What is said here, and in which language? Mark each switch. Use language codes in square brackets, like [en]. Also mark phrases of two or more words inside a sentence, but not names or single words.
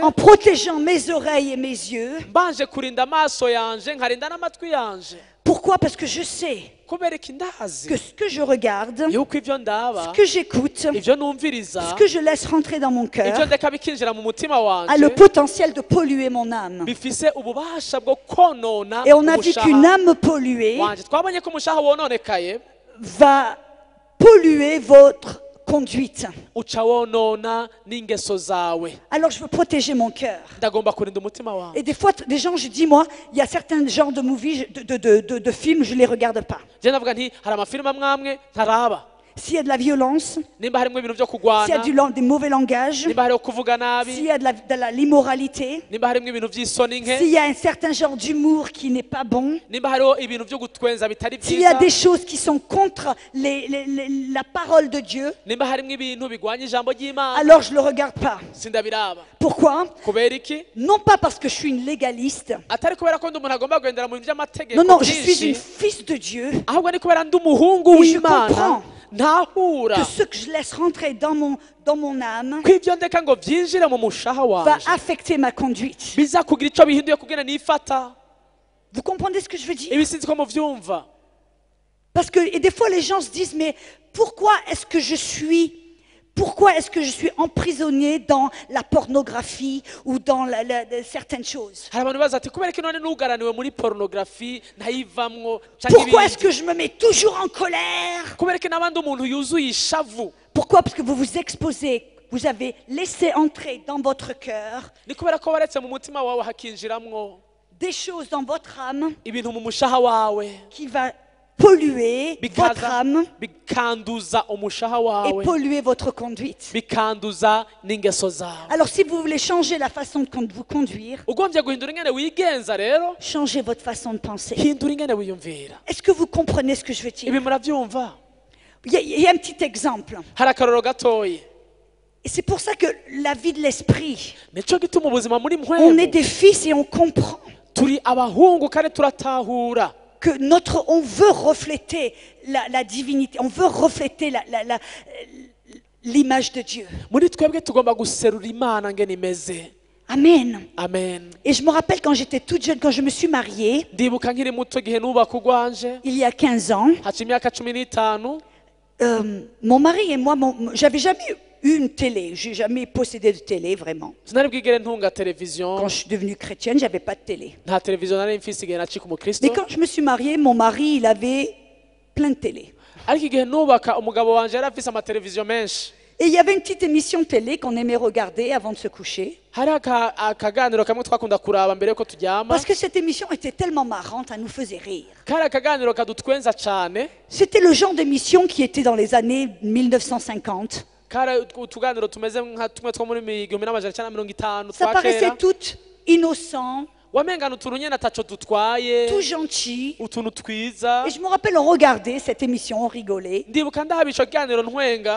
[fr] en protégeant mes oreilles et mes yeux. [rn] mbanje kurinda amaso yanje nkarinda n'amatwi yanje [fr] Pourquoi? Parce que je sais [rn] kubera iki ndazi [fr] que ce que je regarde, [rn] yuko ibyo ndaba [fr] ce que j'écoute, [rn] ibyo numviriza [fr] ce que je laisse rentrer dans mon [rn] ibyo [fr] cœur [rn] ndeka bikinjira mu mutima [fr] a le [rn] wanje [fr] potentiel de polluer mon âme. [rn] bifise ububasha bwo konona [fr] Et on a vu qu'une [rn] umushaha [fr] âme polluée [rn] wanje twabonye ko umushaha wononekaye [fr] va polluer votre conduite. [rn] uca wonona n'ingeso zawe [fr] Alors je veux protéger mon cœur. [rn] ndagomba kurinda umutima wawe [fr] Et des fois, des gens, je dis, moi, il y a certains genres de movies, de films, je ne les regarde pas. [rn] je navuga nti hari amafilime amwamwe ntaraba [fr] S'il y a de la violence, [rn] nimba harimo ibintu byo [fr] s'il y a [rn] kurwana [fr] des mauvais langages, [rn] nimba hariho kuvuga [fr] s'il [rn] nabi [fr] y a de l'immoralité, [rn] nimba harimo ibintu by'isoni nke [fr] s'il y a un certain genre d'humour qui n'est pas bon, [rn] nimba hariho ibintu byo gutwenza bitari [fr] s'il y a [rn] byiza [fr] des choses qui sont contre la parole de Dieu, [rn] nimba harimo ibintu bigwanya ijambo ry'imana [fr] alors je ne le regarde pas. [rn] sindabiraba [fr] Pourquoi? [rn] kubera iki [fr] Non pas parce que je suis une légaliste. [rn] atari kubera ko ndi umuntu agomba kugendera mu bintu by'amategeko [fr] Non, non, je suis une [rn] byinshi [fr] fils de Dieu. [rn] ahubwo ni kubera ndi umuhungu [fr] Et je [rn] w'imana [fr] comprends [rn] ntahura [fr] que ce que je laisse rentrer dans mon âme [rn] ko ibyo ndeka ngo byinjire mu mushaha [fr] va [rn] wanje [fr] affecter ma conduite. [rn] biza kugira icyo bihinduye kugira nifata [fr] Vous comprenez ce que je veux dire? [rn] ibi sinzi ko muvyumva [fr] Parce que et des fois les gens se disent, mais pourquoi est-ce que je suis emprisonné dans la pornographie ou dans certaines choses? [rn] hari abantu baza ati kubera ko none nugaraniwe muri porunogarafi ntayivamwo canke [fr] Pourquoi est-ce [rn] ibindi [fr] que je me mets toujours en colère? [rn] kubera ko n'abandi umuntu yuzuye ishavu [fr] Pourquoi? Parce que vous vous exposez, vous avez laissé entrer dans votre cœur [rn] ni kubera ko waretse mu mutima wawe hakinjiramwo [fr] des choses dans votre âme [rn] ibintu mu mushaha wawe [fr] qui va polluer votre âme [rn] bikanduza umushaha [fr] et [rn] wawe [fr] polluer votre conduite. [rn] bikanduza n'ingeso zawe [fr] Alors si vous voulez changer la façon de vous conduire, [rn] ugombye guhindura ingene wigenza rero [fr] changez votre façon de penser. [rn] hindura ingene wiyumvira [fr] Est-ce que vous comprenez ce que je veux dire? [rn] ibi muravyumva [fr] Il y a un petit exemple. [rn] hari akarorero gatoyi [fr] Et c'est pour ça que la vie de l'esprit, [rn] nico gituma ubuzima muri [fr] on est [rn] mpwemu [fr] des fils et on comprend [rn] turi abahungu kandi turatahura [fr] que on veut refléter la divinité, on veut refléter l'image de Dieu. [rn] muri twebwe tugomba guserura imana ngene imeze. Amen. Amen. [fr] Et je me rappelle quand j'étais toute jeune, quand je me suis mariée, [rn] ndibuka nkiri muto gihe nubaka ugwanje [fr] il y a 15 ans, [rn] haca imyaka 15 [fr] mon mari et moi, j'avais jamais eu une télé. J'ai jamais possédé de télé, vraiment. [rn] sinari bwigere ntunga televiziyo [fr] Quand je suis devenue chrétienne, j'avais pas de télé. [rn] nta televiziyo nari mfise igihe nacika [fr] Mais [rn] umukristo. [fr] quand je me suis mariée, mon mari, il avait plein de télé. [rn] ariko igihe nubaka umugabo wanje yari afise amateleviziyo menshi. [fr] Et il y avait une petite émission télé qu'on aimait regarder avant de se coucher. [rn] hari akaganiro kamwe twakunda kuraba mbere yuko turyama. [fr] Parce que cette émission était tellement marrante, elle nous faisait rire. [rn] kari akaganiro kadutwenza cane. [fr] C'était le genre d'émission qui était dans les années 1950. [rn] kari utuganiro tumeze nka tumwe two muri 1950 [fr] Ça [rn] twa [fr] paraissait [rn] kera. [fr] tout innocent, [rn] wamengana utuntu nyene ataco dutwaye, [fr] tout gentil. [rn] utuntu twiza. [fr] Et je me rappelle, on regardait cette émission, on rigolait. [rn] ndibuka ndaba ico kiganiro ntwenga.